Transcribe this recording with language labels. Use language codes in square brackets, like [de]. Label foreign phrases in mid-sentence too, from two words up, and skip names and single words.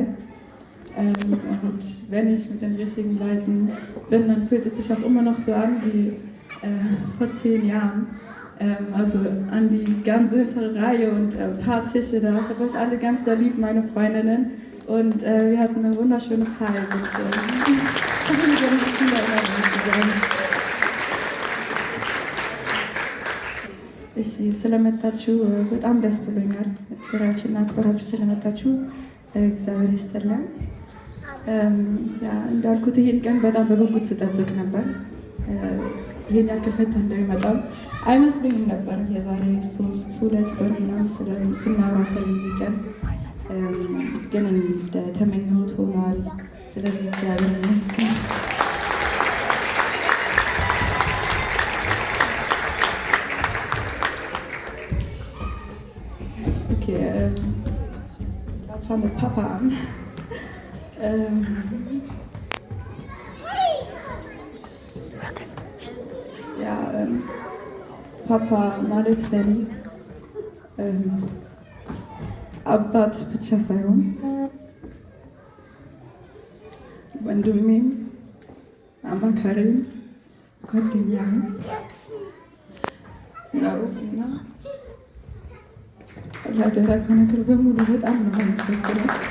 [de] Und wenn ich mit den richtigen Leuten bin, dann fühlt es sich auch immer noch so an wie vor 10 Jahren. Also an die ganze hintere Reihe und ein paar Tische da. Ich habe euch alle ganz doll lieb, meine Freundinnen. Und wir hatten eine wunderschöne Zeit. [am] Und እሺ ስለመጣችሁ በጣም ደስ ብሎኛል። ጥራችሁና አክብራችሁ ስለመጣችሁ እግዚአብሔር ይስጥልን። እንዳልኩት ይህን ቀን በጣም በጉጉት ስጠብቅ ነበር። ይህን ያክል ፈታ እንደሚመጣም አይመስለኝም ነበር። የዛሬ 2 ወር ምናምን ስናወራ ስለዚህ ቀን ግን እንደተመኘሁት ሆኗል። ስለዚህ እግዚአብሔር ይመስገን። [de] Ich fange mit Papa an. [am] Ja, Papa ማለት ለኔ አባት ብቻ ሳይሆን ወንድሜም አማካሪም ጓደኛዬም ነው እና ላደረገው ነገር በሙሉ በጣም ነው የማመሰግነው።